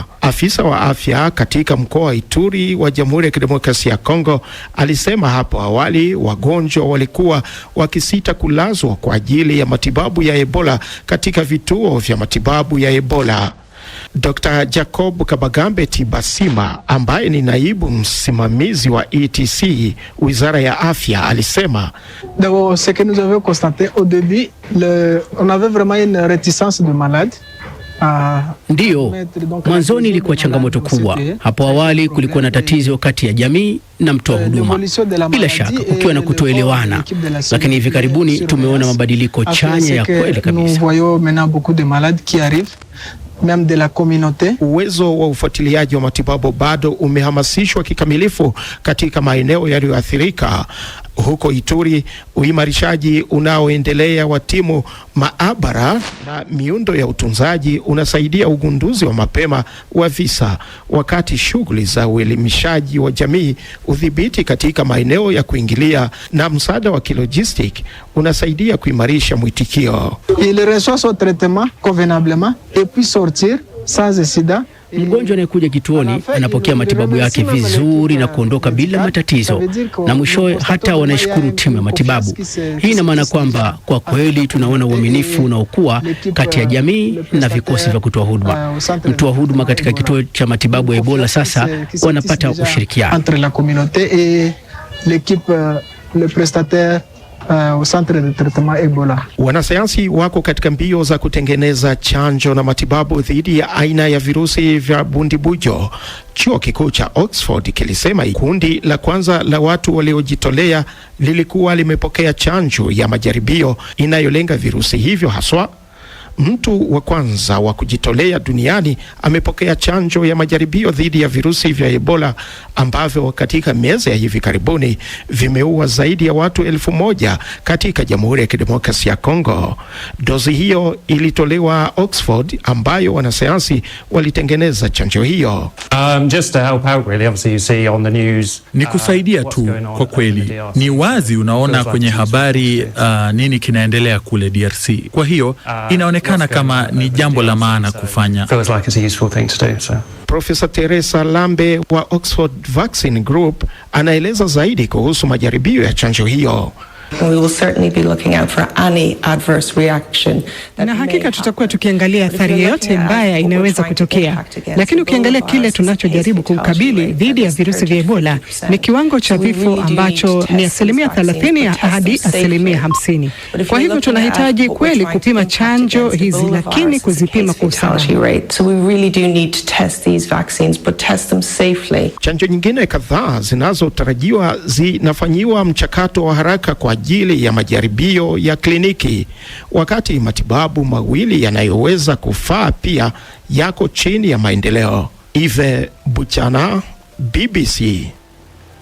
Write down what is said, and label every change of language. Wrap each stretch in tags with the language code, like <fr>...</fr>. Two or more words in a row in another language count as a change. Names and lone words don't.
<sw>Afisa wa afya katika mkoa wa Ituri wa Jamhuri ya Kidemokrasia ya Kongo alisema hapo awali wagonjwa walikuwa wakisita kulazwa kwa ajili ya matibabu ya Ebola katika vituo vya matibabu ya Ebola. Dr. Jacob Kabagambe Tibasima ambaye ni naibu msimamizi wa ETC Wizara ya Afya alisema,</sw> <fr>d'abord ce que nous avons constaté au début, on avait vraiment une réticence de malades.</fr> <sw>Ndiyo, mwanzoni ilikuwa changamoto kubwa. Hapo awali kulikuwa na tatizo kati ya jamii na mtoa huduma, bila shaka kukiwa na kutoelewana, lakini hivi karibuni tumeona mabadiliko chanya ya kweli kabisa.</sw> <fr>De la communauté.</fr> <sw>Uwezo wa ufuatiliaji wa matibabu bado umehamasishwa kikamilifu katika maeneo yaliyoathirika. Huko Ituri, uimarishaji unaoendelea wa timu, maabara na miundo ya utunzaji unasaidia ugunduzi wa mapema wa visa, wakati shughuli za uelimishaji wa jamii, udhibiti katika maeneo ya kuingilia na msaada wa kilojistik unasaidia kuimarisha mwitikio.</sw> <fr>Il reçoit son traitement convenablement et puis sortir sans incident.</fr> <sw>Mgonjwa anayekuja kituoni anapokea matibabu yake vizuri na kuondoka bila matatizo, na mwishowe hata wanashukuru timu ya matibabu. Hii ina maana kwamba kwa kweli tunaona uaminifu unaokua kati ya jamii na vikosi vya kutoa huduma. Mtoa huduma katika kituo cha matibabu ya Ebola sasa wanapata ushirikiano.</sw> <fr>Entre la communauté et l'équipe, le prestataire au centre de traitement Ebola.</fr> <sw>Wanasayansi wako katika mbio za kutengeneza chanjo na matibabu dhidi ya aina ya virusi vya Bundibujo. Chuo kikuu cha Oxford kilisema kundi la kwanza la watu waliojitolea lilikuwa limepokea chanjo ya majaribio inayolenga virusi hivyo haswa. Mtu wa kwanza wa kujitolea duniani amepokea chanjo ya majaribio dhidi ya virusi vya Ebola ambavyo katika miezi ya hivi karibuni vimeua zaidi ya watu 1,000 katika Jamhuri ya Kidemokrasia ya Kongo. Dozi hiyo ilitolewa Oxford ambayo wanasayansi walitengeneza chanjo hiyo.</sw> <en>Just to help out really, obviously you see on the news.</en> <sw>Ni kusaidia tu kwa kweli. Ni wazi unaona kwenye habari nini kinaendelea kule DRC. Kwa hiyo inaonekana kama ni jambo la maana kufanya. Profesa Teresa Lambe wa Oxford Vaccine Group anaeleza zaidi kuhusu majaribio ya chanjo hiyo.</sw> <en>We will certainly be looking out for any adverse reaction.</en> <sw>Na hakika tutakuwa tukiangalia athari yoyote mbaya inayoweza kutokea. Lakini ukiangalia kile tunachojaribu kukabili dhidi ya virusi vya Ebola ni kiwango cha vifo ambacho ni 30% hadi 50%. Kwa hivyo tunahitaji kweli kupima chanjo hizi, lakini kuzipima kwa usawa.</sw> <en>So we really do need to test these vaccines, but test them safely.</en> <sw>Chanjo nyingine kadhaa zinazotarajiwa zinafanyiwa mchakato wa haraka kwa ajili ya majaribio ya kliniki, wakati matibabu mawili yanayoweza kufaa pia yako chini ya maendeleo. Ive Buchana, BBC.</sw>